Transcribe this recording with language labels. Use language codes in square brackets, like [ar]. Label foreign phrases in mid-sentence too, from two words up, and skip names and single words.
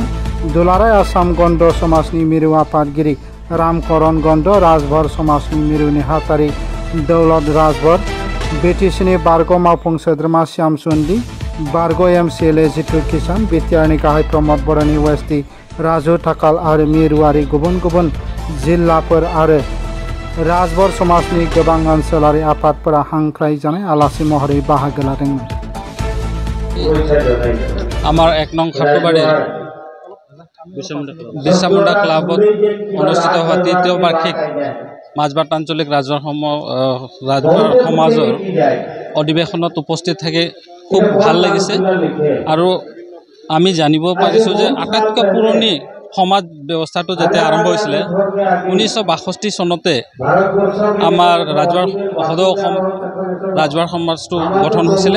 [brx] दुलाराय आसाम गन्ड समाजनि मिरु आफादगिरि रामकरण गन्ड, राजभर समाजनि मिरु नेहाथारि दौलत राजभर, BTCनि बारग' मावफुं सोद्रोमा श्याम चुन्दी, बारग' MCLA जितु किसान, बिटिआरनि गाहाय प्रमद बर'नि वेस्टि राजु थाकाल आरो मिरुआरि गुबुन गुबुन जिल्लाफोर आरो राजभर समाजनि गोबां ओनसोलारि आफादफोरा हांख्रायजानाय आलासि महरै बाहागो लादोंमोन। [as] আমাৰ 1 নং খাটুবাৰীৰ বিৰসা মুণ্ডা ক্লাবত অনুষ্ঠিত হোৱা 3য় বার্ষিক মাজবাট আঞ্চলিক ৰাজভৰ সমাজৰ অধিৱেশনত উপস্থিত থাকি খুব ভাল লাগিছে। আৰু আমি জানিব পাৰিছোঁ যে আটাইতকৈ পুৰণি সমাজ ব্যৱস্থাটো যেতিয়া আৰম্ভ হৈছিলে 1962 চনতে আমাৰ সদৌ অসম ৰাজভৰ সমাজটো গঠন হৈছিলে।